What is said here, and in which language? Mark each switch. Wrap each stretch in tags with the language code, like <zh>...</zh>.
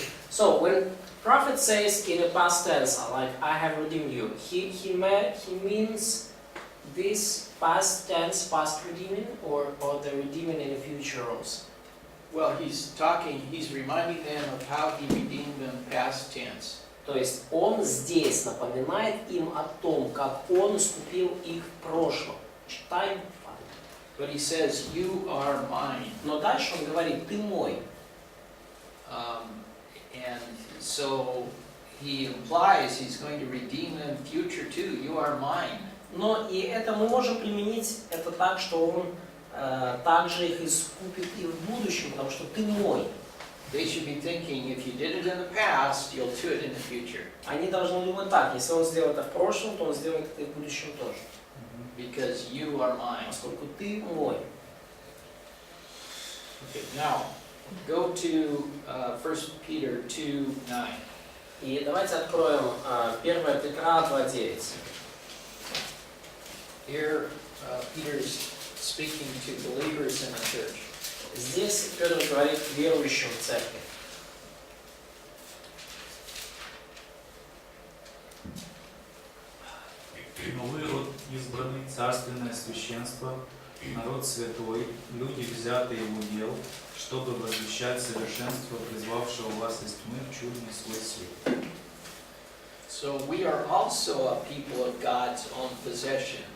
<en>So when prophet says in the past tense, like I have redeemed you, he means this past tense, past redeeming, or the redeeming in the future also? Well, he's reminding them of how he redeemed them past tense.</en> <ru>То есть он здесь напоминает им о том, как он искупил их в прошлом. Читай.</ru> <en>But he says, "You are mine."</en> <ru>Но дальше он говорит, ты мой.</ru> <en>And so he implies he's going to redeem them future too. You are mine.</en> <ru>Но и это мы можем применить это так, что он также их искупит и в будущем, потому что ты мой.</ru> <en>They should be thinking, if you did it in the past, you'll do it in the future.</en> <ru>Они должны думать так, если он сделал это в прошлом, то он сделает это и в будущем тоже.</ru> <en>Because you are mine.</en> <ru>Поскольку ты мой.</ru> <en>Okay, now, Go to 1 Peter 2:9.</en> <ru>И давайте откроем 1 Петра 2:9.</ru> <en>Here, Peter's speaking to believers in the church.</en> <ru>Здесь Петр говорит верующим в церкви. Но вы род избранный, царственное священство, народ святой, люди, взятые в удел, чтобы возвещать совершенство призвавшего вас из тьмы в чудный свой свет.</ru> <en>So we are also a people of God's own possession.</en>